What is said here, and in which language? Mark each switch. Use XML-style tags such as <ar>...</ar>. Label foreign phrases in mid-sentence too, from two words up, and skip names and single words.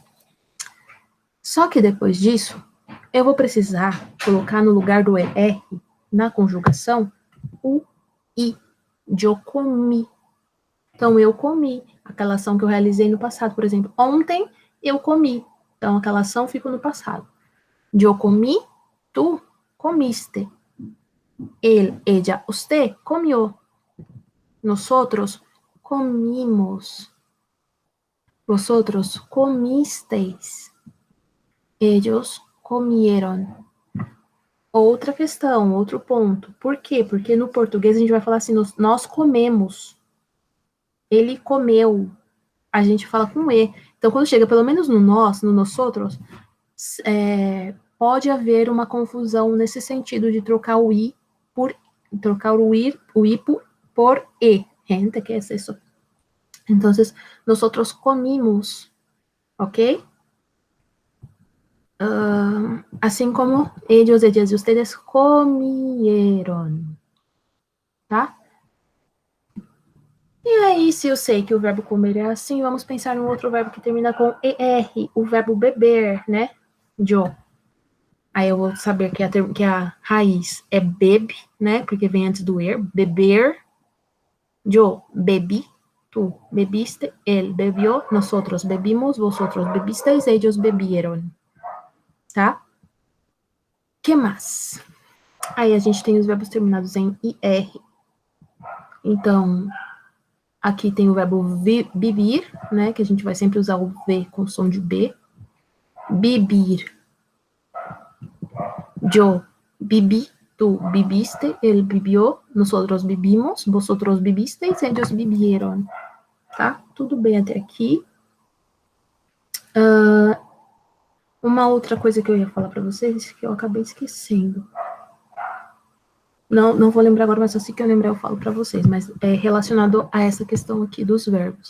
<pt>Só que depois disso, eu vou precisar colocar no lugar do ER, na conjugação, o I, de eu comi. Então, eu comi. Aquela ação que eu realizei no passado, por exemplo, ontem eu comi. Então, aquela ação fica no passado.</pt> <es>Yo comí, tú comiste. Él, ella, usted comió. Nosotros comimos. Vosotros comisteis. Ellos comieron.</es> <pt>Outra questão, outro ponto. Por quê? Porque no português a gente vai falar assim, nós comemos. Ele comeu. A gente fala com E. Então, quando chega, pelo menos no nós, no nosotros, pode haver uma confusão nesse sentido de trocar o I por trocar o I por E. Gente,</pt> <es>¿qué es eso? Entonces, nosotros comimos, ¿ok?</es> <pt>Assim como</pt> <es>ellos, ellas</es> <pt>e</pt> <es>ustedes comieron,</es> <pt>tá? E aí, se eu sei que o verbo comer é assim, vamos pensar em um outro verbo que termina com ER, o verbo beber, né?</pt> <es>Yo.</es> <pt>Aí eu vou saber que a raiz é bebe, né? Porque vem antes do er, beber.</pt> <es>Yo bebi, tú bebiste, él bebió, nosotros bebimos, vosotros bebisteis, ellos bebieron.</es> <pt>Tá? Que mais? Aí a gente tem os verbos terminados em IR. Então, aqui tem o verbo bibir, né? Que a gente vai sempre usar o V com som de B. Bibir.</pt> <es>Yo bibi, tú bibiste, él bibió, nosotros bibimos, vosotros bibisteis, ellos bibieron.</es> <pt>Tá? Tudo bem até aqui. Uma outra coisa que eu ia falar para vocês, que eu acabei esquecendo. Não vou lembrar agora, mas assim que eu lembrar eu falo para vocês. Mas é relacionado a essa questão aqui dos verbos.</pt>